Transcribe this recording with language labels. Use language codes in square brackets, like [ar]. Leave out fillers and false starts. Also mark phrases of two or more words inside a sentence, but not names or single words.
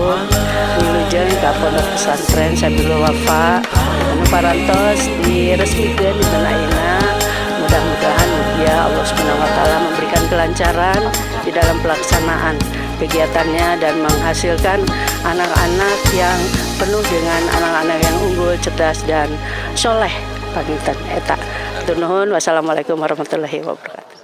[su] Wilujeng ka Pondok Pesantren Sabilul Wafa anu parantos diresmikeun dinten ayeuna. [id] Mudah-mudahan ya Allah Subhanahu wa taala memberikan kelancaran di dalam pelaksanaan kegiatannya dan menghasilkan anak-anak yang penuh dengan anak-anak yang unggul, cerdas dan soleh. [su] Panginten eta. Hatur nuhun. [ar] Wassalamualaikum warahmatullahi wabarakatuh.